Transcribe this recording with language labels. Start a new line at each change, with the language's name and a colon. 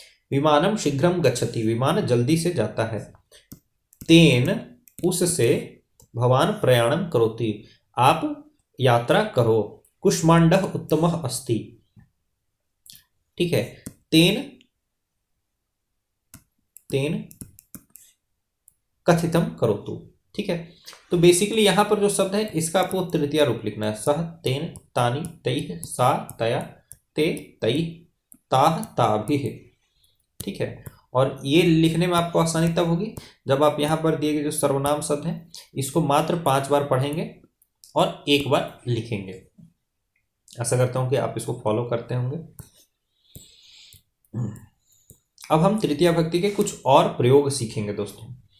Sanskrit: विमानम शीघ्रम गच्छति,
Hindi: विमान जल्दी से जाता है। तेन, उससे,
Sanskrit: भवान प्रयाणम करोति,
Hindi: आप यात्रा करो।
Sanskrit: कुष्मांडः उत्तमः अस्ति,
Hindi: ठीक है,
Sanskrit: तेन, तेन कथितम करोतु, ठीक है।
Hindi: तो बेसिकली यहां पर जो शब्द है इसका आपको तृतीय रूप लिखना है।
Sanskrit: सह, तेन, तानी, तैः, सा, तया, ते, तैः, ताः, ताभिः,
Hindi: ठीक है। और ये लिखने में आपको आसानी तब होगी जब आप यहाँ पर दिए गए जो सर्वनाम शब्द हैं इसको मात्र 5 बार पढ़ेंगे और 1 बार लिखेंगे। आशा करता हूँ कि आप इसको फॉलो करते होंगे। अब हम तृतीया भक्ति के कुछ और प्रयोग सीखेंगे दोस्तों।